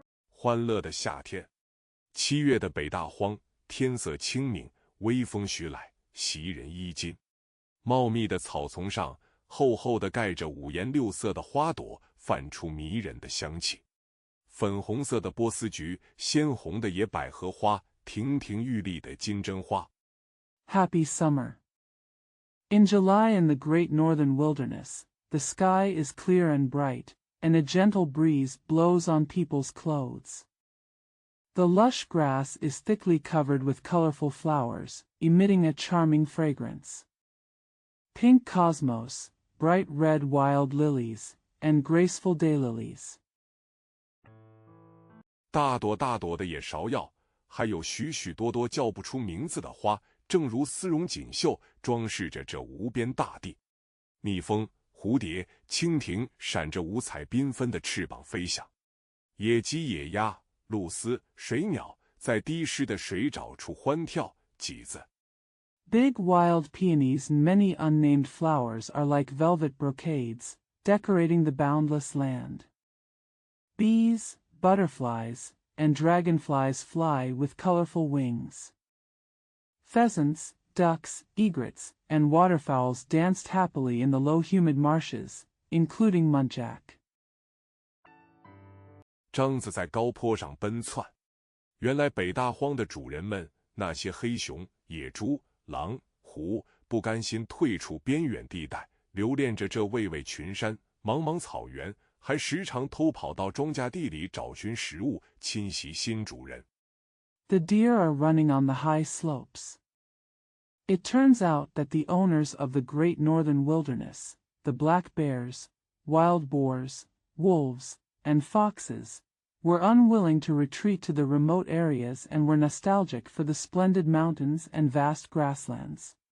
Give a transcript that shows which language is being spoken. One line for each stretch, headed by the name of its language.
Chinese: 欢乐的夏天，7月的北大荒，天色清明，微风徐来，袭人衣襟。茂密的草丛上，厚厚的盖着五颜六色的花朵，泛出迷人的香气。粉红色的波斯菊，鲜红的野百合花，亭亭玉立的金针花。
English: Happy summer. In July in the great northern wilderness, the sky is clear and bright, and a gentle breeze blows on people's clothes. The lush grass is thickly covered with colorful flowers, emitting a charming fragrance. Pink cosmos, bright red wild lilies, and graceful daylilies.
Chinese: 大朵大朵的野芍药，还有许许多多叫不出名字的花，正如丝绒锦绣，装饰着这无边大地。蜜蜂、蝴蝶、蜻蜓闪着五彩缤纷的翅膀飞翔。野鸡、野鸭、鹭鸶、水鸟在滴湿的水沼处欢跳。几子
English: Big wild peonies and many unnamed flowers are like velvet brocades, decorating the boundless land. Bees, butterflies, and dragonflies fly with colorful wings. Pheasants, ducks, egrets, and waterfowls danced happily in the low humid marshes, including muntjac.
Chinese: 獐子在高坡上奔窜。原来北大荒的主人们，那些黑熊、野猪、狼、虎，不甘心退出边远地带，留恋着这巍巍群山、茫茫草原，还时常偷跑到庄稼地里找寻食物，侵袭新主人。
English: The deer are running on the high slopes. It turns out that the owners of the great northern wilderness, the black bears, wild boars, wolves, and foxes, were unwilling to retreat to the remote areas and were nostalgic for the splendid mountains and vast grasslands.